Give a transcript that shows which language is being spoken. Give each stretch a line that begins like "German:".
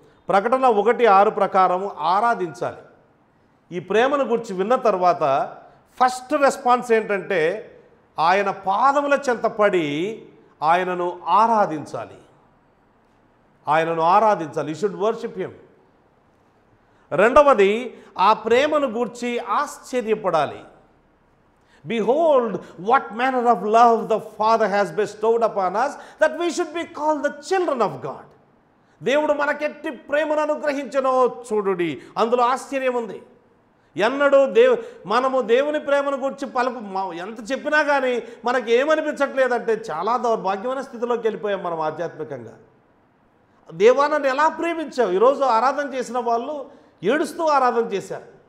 Telugu: ప్రకటన 1:6 ప్రకారం ఆరాధించాలి. ఈ ప్రేమను గురించి విన్న తర్వాత ఫస్ట్ రెస్పాన్స్ ఏంటంటే ఆయన పాదముల చెంత పడి ఆయనను ఆరాధించాలి. ఆయనను ఆరాధించాలి.
English: You should worship him.
Telugu: రెండవది, ఆ ప్రేమను గూర్చి ఆశ్చర్యపడాలి.
English: Behold, what manner of love the Father has bestowed upon us, that we should be called the children of God.
Telugu: దేవుడు మనకెట్టి ప్రేమను అనుగ్రహించనో చూడుడి, అందులో ఆశ్చర్యం ఉంది. ఎన్నడూ మనము దేవుని ప్రేమను గురించి ఎంత చెప్పినా కానీ మనకి ఏమనిపించట్లేదంటే చాలా దౌర్భాగ్యమైన స్థితిలోకి వెళ్ళిపోయాం మనం ఆధ్యాత్మికంగా. దేవా నన్ను ఎలా ప్రేమించావు? ఈరోజు ఆరాధన చేసిన వాళ్ళు ఏడుస్తూ ఆరాధన చేశారు.